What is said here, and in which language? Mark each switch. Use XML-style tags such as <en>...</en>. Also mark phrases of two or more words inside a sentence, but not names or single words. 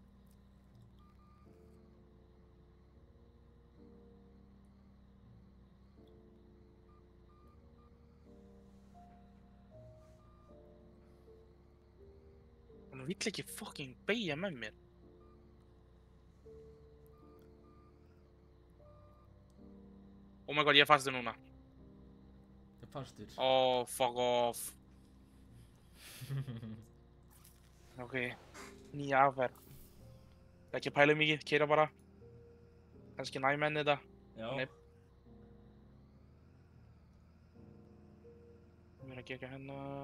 <is>Hún vill ekki fucking beygja með mér.</is> <en>Oh my god,</en> <is>ég er fastur núna. Það er fastur.</is> <en>Oh, fuck off. Ok,</en> <is>nýja aðferð. Ekki að pæla mikið, keyra bara. Kannski næma henni þetta. Já. Nei. Ég er að gera hérna.</is>